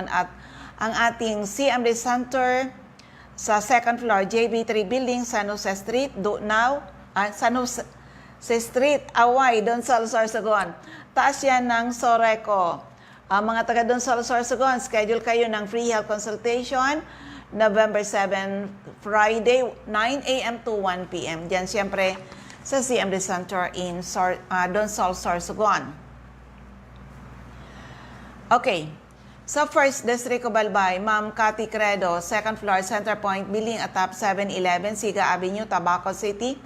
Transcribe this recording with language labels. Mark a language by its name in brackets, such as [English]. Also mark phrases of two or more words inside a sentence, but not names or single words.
[Filipino] At ang ating CMD Center sa [English] second floor, [Filipino] JB3 Building, San Jose Street, San Jose Street, Away, Donsol, Sorsogon. Taas yan ng Soreco. Mga taga Donsol, Sorsogon, schedule kayo ng [English] free health consultation [Filipino] November 7, Friday, [English] 9 a.m. to 1 p.m. [Filipino] Diyan siyempre sa CMD Center in Donsol, Sorsogon. Okay. Sa First District of Albay, Ma'am Cathy Credo, [English] second floor, [Filipino] Center Point Building, atap 711, Siga Avenue, Tabaco City.